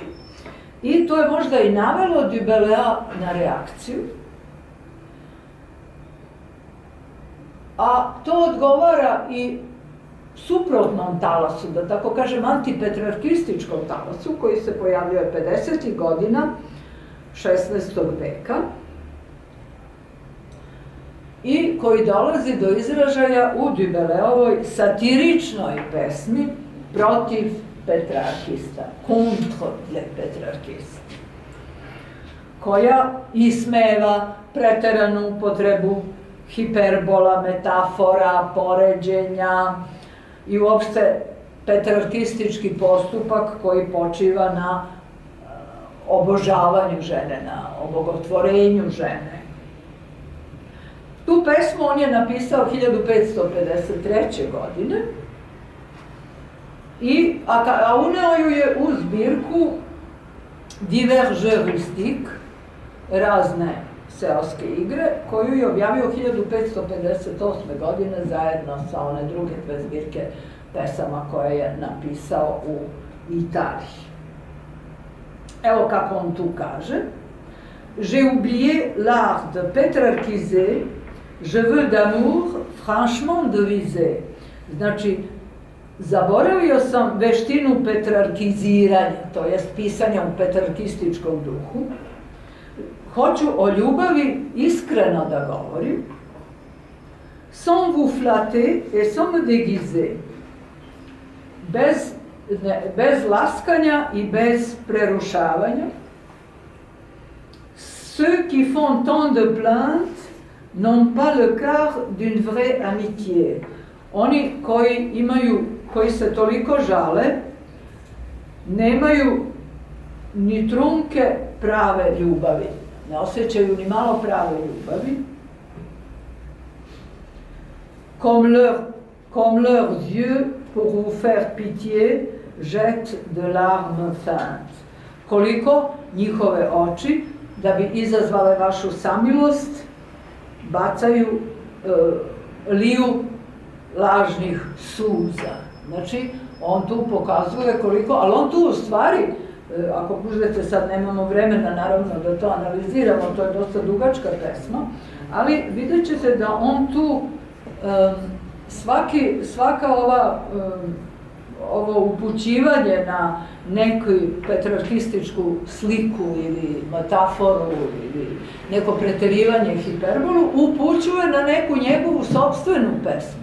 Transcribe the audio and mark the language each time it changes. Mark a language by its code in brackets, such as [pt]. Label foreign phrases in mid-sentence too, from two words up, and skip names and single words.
[sr] I to je možda i navelo Dubelea na reakciju, a to odgovara i suprotnom talasu, da tako kažem antipetrarkističkom talasu, koji se pojavio 50. godina 16. veka i koji dolazi do izražaja u Dubeleovoj satiričnoj pesmi protiv petrarkista, [fr] contre les petrarkistes, [sr] koja ismeva preteranu upotrebu hiperbola, metafora, poređenja i uopšte petrarkistički postupak koji počiva na obožavanju žene, na obogotvorenju žene. Tu pesmu on je napisao 1553. godine, a uneo ju je u zbirku Divers jeux rustiques, razne seoske igre, koju je objavio 1558. godine zajedno sa one druge dve zbirke pesama koje je napisao u Italiji. Evo kako on tu kaže: [fr] J'ai oublié l'art de pétrarchiser, je veux d'amour franchement deviser. [sr] Znači, zaboravio sam veštinu petrarkiziranja, to jest pisanja u petrarkističkom duhu. Hoću o ljubavi iskreno da govorim, [fr] sans vous flatter et sans me déguiser, [sr] bez laskanja i bez prerušavanja. [fr] Ceux qui font tant de plaintes n'ont pas le quart d'une vraie amitié. [sr] Oni koji se toliko žale, nemaju ni trunke prave ljubavi, ne osjećaju ni malo prave ljubavi. [fr] Comme leurs yeux, pour vous faire pitié, jettent de larmes feintes. [sr] Koliko njihove oči, da bi izazvale vašu samilost, bacaju, liju lažnih suza. Znači, on tu pokazuje koliko, ali on tu u stvari, ako budete, sad nemamo vremena naravno da to analiziramo, to je dosta dugačka pesma, ali vidjet ćete da on tu svaka ovo upućivanje na neku petrarkističku sliku ili metaforu ili neko preterivanje hiperbolu upućuje na neku njegovu sopstvenu pesmu.